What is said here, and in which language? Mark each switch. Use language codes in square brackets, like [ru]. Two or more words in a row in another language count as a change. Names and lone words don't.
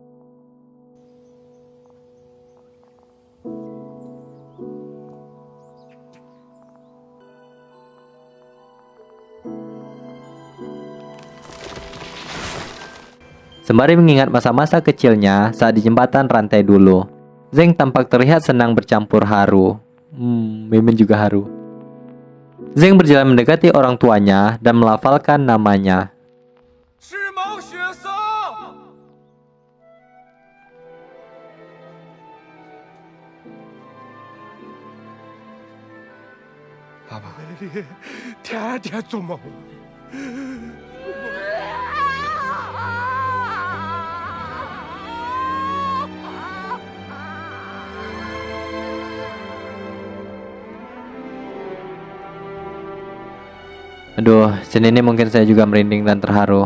[id] Sembari mengingat masa-masa kecilnya saat di jembatan rantai dulu, Zeng tampak terlihat senang bercampur haru. Mimin juga haru. Zeng berjalan mendekati orang tuanya dan melafalkan namanya. [zh] 是毛血僧。爸爸，天天做梦。 [id] Aduh, scene ini mungkin saya juga merinding dan terharu.